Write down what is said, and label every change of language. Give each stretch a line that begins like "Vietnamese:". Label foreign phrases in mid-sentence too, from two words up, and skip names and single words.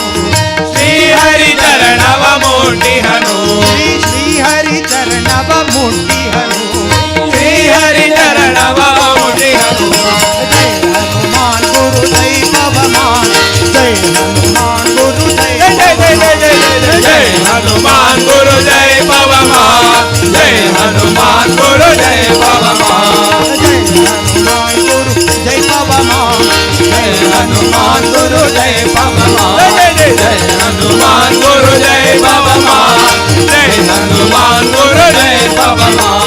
Kannada: ಶ್ರೀಹರಿ ಚರಣವ ಮುಟ್ಟಿಹನು ಶ್ರೀಹರಿ ಚರಣವ ಮುಟ್ಟಿಹನು ಶ್ರೀಹರಿ ಚರಣವ ಮುಟ್ಟಿಹನು ಜಯ ಹನುಮಾನ್ ಗುರು ಜೈ ಪವಮಾನ್ ಜಯ ಹನುಮಾನ್ ಗುರು ಜೈ
Hindi: जय हनुमान गुरु जय पवमान जय हनुमान गुरु जय पवमान जय हनुमान गुरु जय पवमान जय हनुमान गुरु जय पवमान जय हनुमान गुरु जय पवमान